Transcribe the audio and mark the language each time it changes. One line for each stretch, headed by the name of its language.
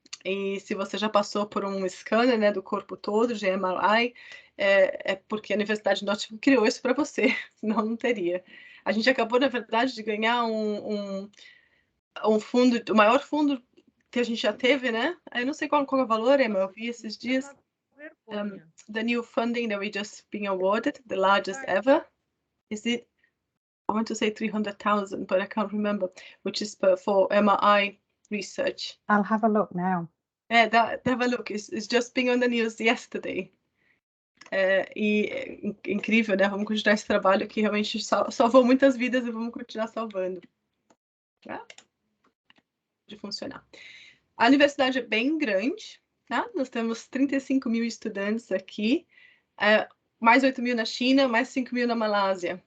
Portuguese: E se você já passou por um scanner, né, do corpo todo, de MRI, é porque a Universidade de Nottingham criou isso para você, senão não teria. A gente acabou, na verdade, de ganhar um fundo, o maior fundo que a gente já teve, né? Eu não sei qual é o valor, Emma, eu vi esses dias.
English: The new funding that we just been awarded, the largest ever. Is it, I want to say 300,000, but I can't remember, which is for MRI research. I'll have a look now. Have a look. It's just been on the news yesterday.
Portuguese: E incrível, né? Vamos continuar esse trabalho que realmente salvou muitas vidas e vamos continuar salvando. Tá? De funcionar. A universidade é bem grande, tá? Nós temos 35 mil estudantes aqui, mais 8 mil na China, mais 5 mil na Malásia.